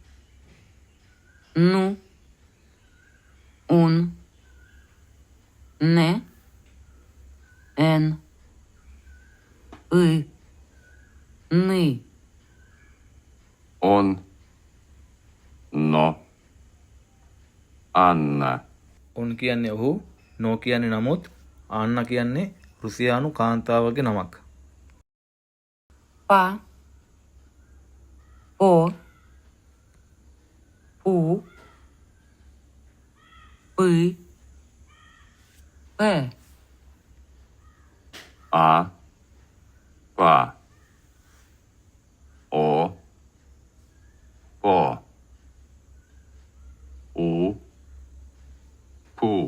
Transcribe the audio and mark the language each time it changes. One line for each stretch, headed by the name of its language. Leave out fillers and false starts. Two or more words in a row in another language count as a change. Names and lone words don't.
Russian: Ну. Он. Не. Эн. Ны. Он. Но. Анна.
Sinhala: උන් කියන්නේ ඔහු, නෝ කියන්නේ නමුත්, ආන්නා කියන්නේ රුසියානු කාන්තාවගේ නමක්.
Russian: Па. По. Пу. Пы. Пэ. А. Па. О. По. У. Пу.